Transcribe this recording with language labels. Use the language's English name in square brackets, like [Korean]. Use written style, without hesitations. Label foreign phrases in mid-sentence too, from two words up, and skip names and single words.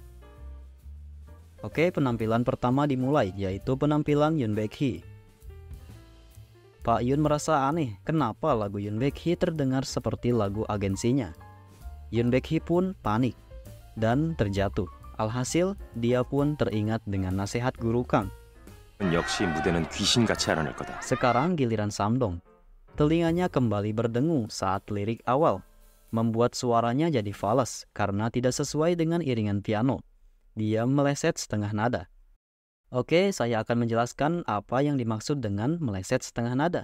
[Indonesian] Oke, penampilan pertama dimulai, yaitu penampilan Yoon Baek-hee. Pak Yoon merasa aneh, kenapa lagu Yoon Baek-hee terdengar seperti lagu agensinya. Yoon Baek-hee pun panik dan terjatuh. Alhasil, dia pun teringat dengan nasihat Guru Kang. [Korean] 역시 무대는 귀신같이 알아낼 거다. [Indonesian] Sekarang giliran Samdong. Telinganya kembali berdengung saat lirik awal, membuat suaranya jadi fals karena tidak sesuai dengan iringan piano. Dia meleset setengah nada. Oke, saya akan menjelaskan apa yang dimaksud dengan meleset setengah nada.